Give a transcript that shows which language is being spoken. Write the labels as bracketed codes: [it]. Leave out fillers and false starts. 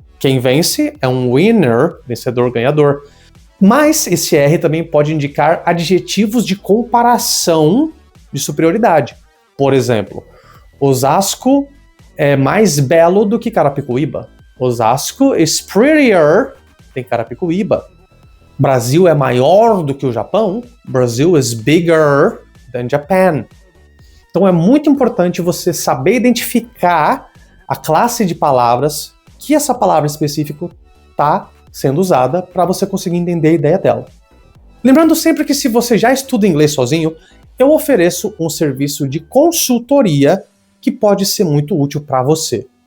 [pt] Quem vence é um winner, vencedor, ganhador. Mas esse R também pode indicar adjetivos de comparação de superioridade. Por exemplo, Osasco é mais belo do que Carapicuíba. [en] Osasco is prettier than Carapicuíba. [pt] Brasil é maior do que o Japão. [en] Brazil is bigger than Japan. [pt] Então é muito importante você saber identificar a classe de palavras que essa palavra específica está sendo usada para você conseguir entender a ideia dela. Lembrando sempre que se você já estuda inglês sozinho, eu ofereço um serviço de consultoria que pode ser muito útil para você.